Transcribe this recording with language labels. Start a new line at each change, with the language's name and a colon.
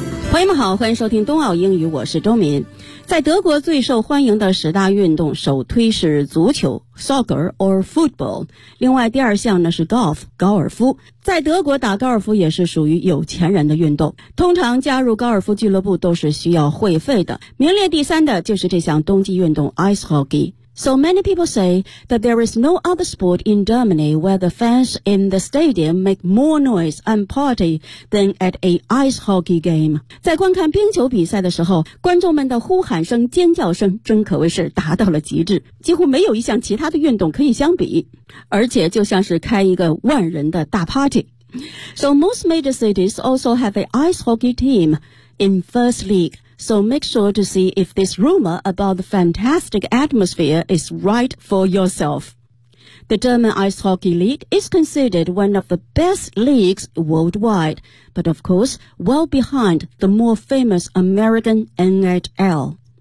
Chinese: 朋友们好，欢迎收听冬奥英语，我是周敏。在德国最受欢迎的十大运动，首推是足球
English: soccer or football，
Chinese: 另外第二项呢是 golf 高尔夫。在德国打高尔夫也是属于有钱人的运动，通常加入高尔夫俱乐部都是需要会费的。名列第三的就是这项冬季运动 ice hockey。
English: So many people say that there is no other sport in Germany where the fans in the stadium make more noise and party than at a ice hockey game.
Chinese: 在观看冰球比赛的时候，观众们的呼喊声、尖叫声真可谓是达到了极致，几乎没有一项其他的运动可以相比，而且就像是开一个万人的大 party.
English: So most major cities also have an ice hockey team in first league. So make sure to see if this rumor about the fantastic atmosphere is right for yourself. The German Ice Hockey League is considered one of the best leagues worldwide, but of course, well behind the more famous American NHL.